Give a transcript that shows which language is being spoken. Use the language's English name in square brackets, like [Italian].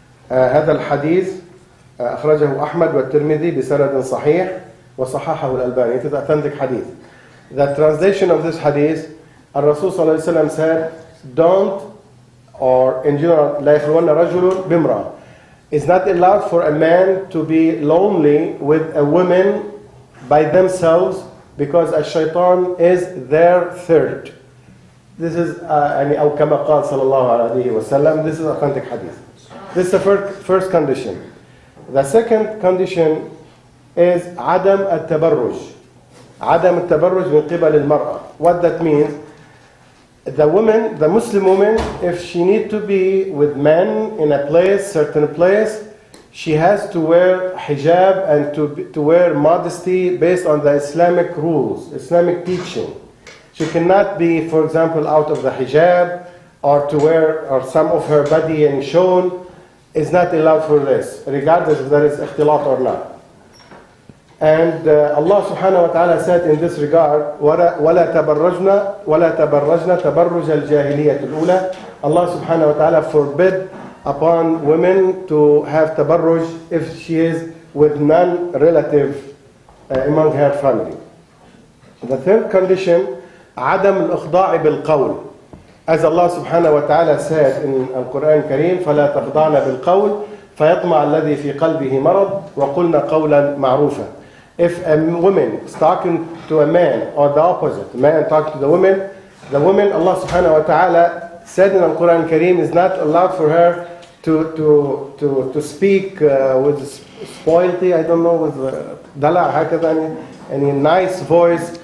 [Arabic] هذا الحديث أخرجه أحمد والترمذي بسند صحيح وصححه الألباني. [English] It is authentic hadith. The translation of this hadith, Rasul sallallahu alayhi wasallam said, don't, or in general, [Arabic] لا يخلون رجل بامرأة. [English] It's not allowed for a man to be lonely with a woman by themselves because a shaitan is their third. This is [Arabic] أو كما قال صلى الله عليه وسلم. [English] This is authentic hadith. This is the first condition. The second condition is [Arabic] عدم التبرج. عدم التبرج من قبل المرأة. [English] What that means? The woman, the Muslim woman, if she need to be with men in a place, certain place, she has to wear hijab and to wear modesty based on the Islamic rules, Islamic teaching. She cannot be, for example, out of the hijab or to wear or some of her body and shown is not allowed for this, regardless if there is ikhtilat or not. And Allah subhanahu wa ta'ala said in this regard, [Arabic] وَلَا تَبَرَّجْنَا تَبَرُّجَ الْجَاهِلِيَّةِ الْأُولَى. [English] Allah subhanahu wa ta'ala forbid upon women to have tabarruj if she is with non-relative among her family. The third condition, [Arabic] عدم الإخضاع بالقول. [English] As Allah subhanahu wa ta'ala said in Al-Quran Kareem, [Arabic] فَلَا تَخْضَعْنَ بِالْقَوْلِ فَيَطْمَعَ الَّذِي فِي قَلْبِهِ مَرَضٌ وَقُلْنَا قَوْلًا مَعْرُوفًا. [English] If a woman is talking to a man, or the opposite, a man talking to the woman, Allah subhanahu wa ta'ala said in Al-Quran Kareem, is not allowed for her to speak with spoilty, I don't know, with dala, [Arabic] هكذا, [English] any nice voice.